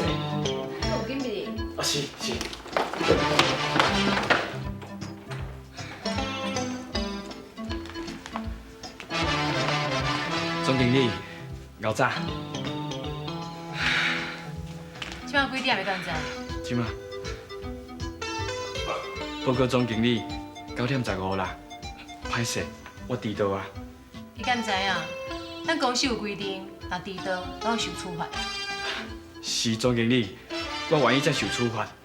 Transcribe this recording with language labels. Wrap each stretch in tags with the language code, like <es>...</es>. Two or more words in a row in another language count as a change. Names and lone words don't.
<nan>有紧袂？啊是是。总经理，搞早。即摆几点要到遮？即马。报告总经理，9点15啦。歹势，我迟到啊。你敢知影？咱公司有规定，若迟到拢要受处罚。是总经理，我愿意再受处罚。</nan>